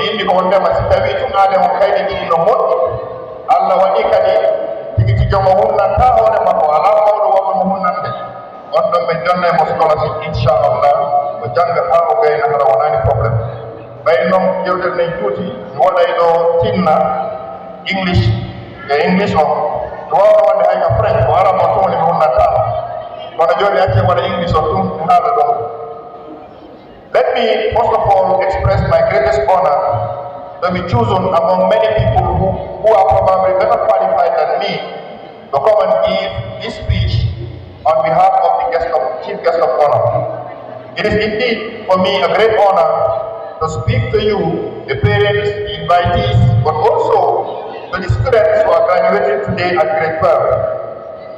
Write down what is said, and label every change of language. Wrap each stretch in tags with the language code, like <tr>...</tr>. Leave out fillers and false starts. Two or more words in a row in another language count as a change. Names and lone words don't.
<ff>indi ko wondema si tawi tuŋade o kayɗe ɗiɗi no moƴƴi allah waɗi kadi tigi tigi mo hunnanta hoore makko ala mawɗo wonno mo hunnande on ɗon ɓe jonna mo scholarship inchallah o jangga ha o gayna hara wonani probléme ɓay noon jewɗel nen juuti mi waɗay ɗo tinna english e english o mi wawno wonde hay ka french o ala mo tumni mi hunnantama kono joni acce waɗa english o tum mi haala ɗon</ff> <en>let me first of all express my greatest honor to be chosen among many people who are probably better qualified than me to come and give this speech on behalf of the chief guest of honor. It is indeed for me a great honor to speak to you, the parents, the invitees, but also to the students who are graduating today at grade 12.</en>